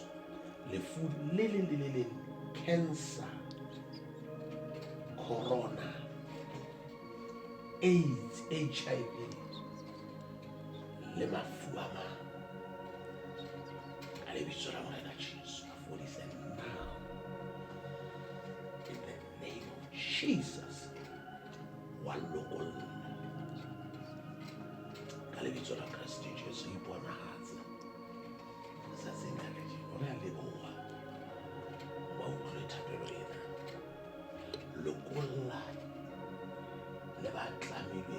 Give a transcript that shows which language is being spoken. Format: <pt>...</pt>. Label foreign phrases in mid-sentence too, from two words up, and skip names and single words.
<st>Lefu le leng, cancer, corona, AIDS, HIV, le mafu a mang. Ka lebitso la morena Jesu. A fodise</st> <en>now. In the name of Jesus.</en> <st>Wa lokolla. Ka lebitso la Kriste Jesu iponahatse. Sa sena le jeno re a leboha. Wa utlwe thapelo ena. Lokolla le ba tlamehile</st>